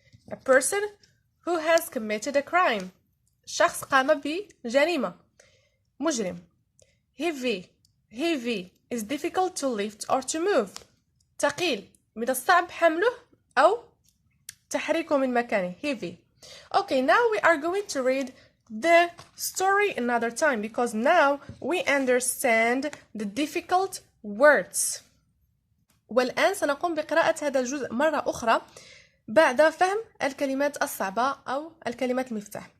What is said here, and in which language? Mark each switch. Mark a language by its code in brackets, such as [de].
[en] A person who has committed a crime. [ar] شخص قام بجريمة. مجرم. [en] Heavy is difficult to lift or to move. [ar] ثقيل من الصعب حمله أو تحريكه من مكانه. [en] Heavy. Okay, now we are going to read the story another time because now we understand the difficult words. [ar] والآن سنقوم بقراءة هذا الجزء مرة أخرى بعد فهم الكلمات الصعبة أو الكلمات المفتاح.